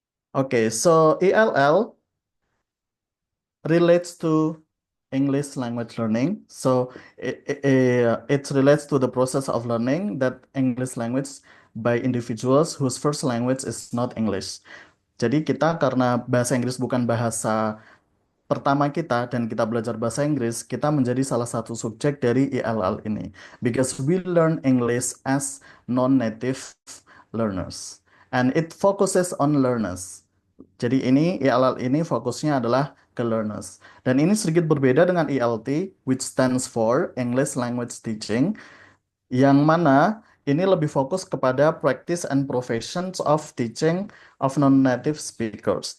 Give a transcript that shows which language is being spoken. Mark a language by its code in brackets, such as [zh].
[en] Okay, so ELL relates to English language learning. So it relates to the process of learning that English language by individuals whose first language is not English. [id] Jadi kita karena bahasa Inggris bukan bahasa pertama kita dan kita belajar bahasa Inggris, kita menjadi salah satu subjek dari ELL ini. [en] Because we learn English as non-native learners. And it focuses on learners. [id] Jadi ini ELL ini fokusnya adalah ke learners. Dan ini sedikit berbeda dengan [en] ELT, which stands for English Language Teaching, [id] yang mana ini lebih fokus kepada [en] practice and professions of teaching of non-native speakers.